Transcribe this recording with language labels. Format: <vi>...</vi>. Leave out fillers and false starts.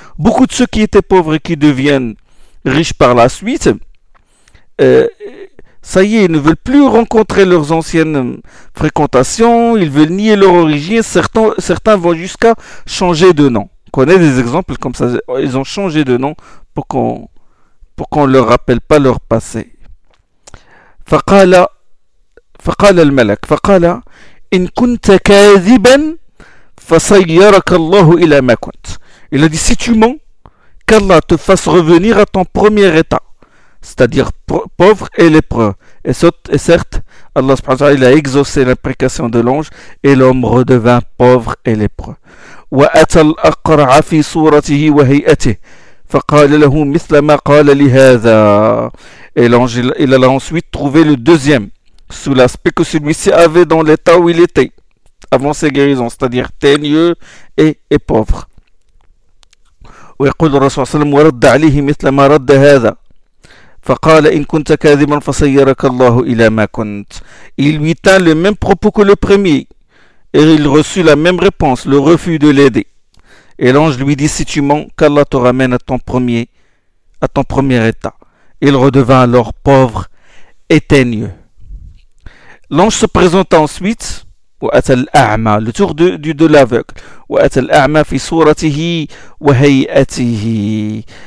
<fr>Beaucoup de ceux qui étaient pauvres et qui deviennent riches par la suite, ça y est, ils ne veulent plus rencontrer leurs anciennes fréquentations, ils veulent nier leur origine, certains vont jusqu'à changer de nom. On connaît des exemples comme ça, ils ont changé de nom pour qu'on ne leur rappelle pas leur passé.</fr> <ar>فَقَالَ الْمَلَكُ فَقَالَ إن كنت كاذبا فصيرك الله إلى ما كنت.</ar> <fr>Il a dit, si tu mens, qu'Allah te fasse revenir à ton premier état, c'est-à-dire pauvre et lépreux. Et certes, Allah subhanahu wa ta'ala, il a exaucé l'imprécation de l'ange et l'homme redevint pauvre et lépreux.</fr> <ar>وأتى الأقرع في صورته وهيئته فقال له مثل ما قال لهذا.</ar> <fr>Et l'ange, il a ensuite trouvé le deuxième sous l'aspect que celui-ci avait dans l'état où il était avant sa guérison, c'est-à-dire teigneux et pauvre.</fr> <ar>ويقول الرسول صلى الله عليه وسلم: رد عليه مثل ما رد هذا فقال إن كنت كاذبا فسيرك الله إلى ما كنت.</ar> <fr>Il lui tint le même propos que le premier et il reçut la même réponse, le refus de l'aider. Et l'ange lui dit: si tu mens, qu'Allah te ramène à ton premier état. Il redevint alors pauvre et teigneux. L'ange se présenta ensuite, ou</fr> <ar>atal a'ma,</ar> <fr>le tour de l'aveugle, ou</fr> <ar>atal a'ma fi suratihi wa hayatihi.</ar>